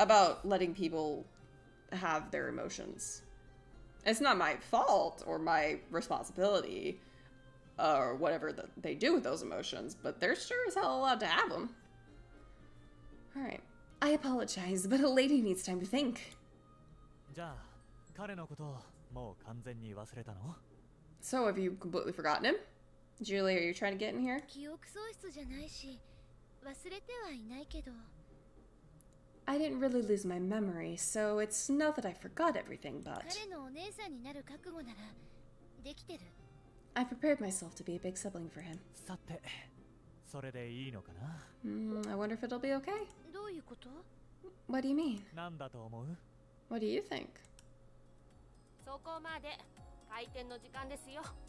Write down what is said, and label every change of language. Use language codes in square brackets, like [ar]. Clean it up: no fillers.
[en] about letting people have their emotions. It's not my fault or my responsibility or whatever that they do with those emotions, but they're sure as hell allowed to have them. Alright. I apologize, but a lady needs time to think. [ja] じゃあ彼のことをもう完全に忘れたの？ [en] So, have you completely forgotten him? Julie, are you trying to get in here? [ja] 記憶喪失じゃないし忘れてはいないけど [en] I didn't really lose my memory, so it's not that I forgot everything, but [ja] 彼のお姉さんになる覚悟ならできてる [en] I prepared myself to be a big sibling for him. [ja] さてそれでいいのかな？ [en] I wonder if it'll be okay. [ja] どういうこと [en] What do you mean? [ja] なんだと思う？ [en] What do you think? [ja] そこまで開店の時間ですよ。